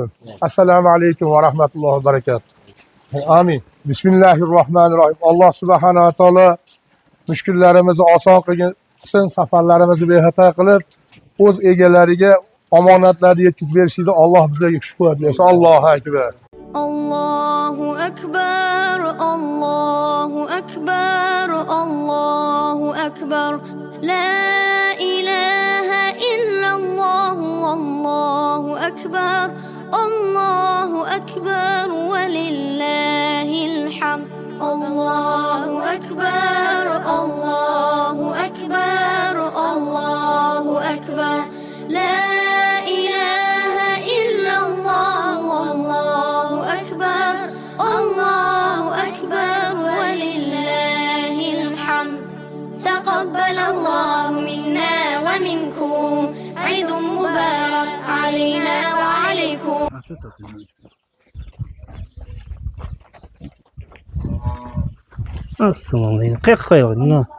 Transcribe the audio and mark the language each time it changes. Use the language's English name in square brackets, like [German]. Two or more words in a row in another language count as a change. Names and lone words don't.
[Arabic] السلام عليكم ورحمة الله وبركاته. Amin. [Uzbek] Bismillahirrohmanirrohim. [Arabic] الله سبحانه وتعالى [Uzbek] mushkullarimizni oson qilsin, safarlarimizni bexato qilib, o'z egalariga omonatlarni yetkazib berishini Alloh bizlarga kuch-quvvat bersin. [Arabic] الله أكبر. الله أكبر، الله أكبر، الله أكبر. لا إله إلا الله، الله أكبر، الله أكبر ولله الحمد. الله أكبر، الله أكبر، الله أكبر. لا إله إلا الله، الله أكبر، الله أكبر ولله الحمد. تقبل الله منا ومنكم. عيد مبارك علينا وعليكم. السلام عليكم. [Uzbek] Qayerga qo'yayapman?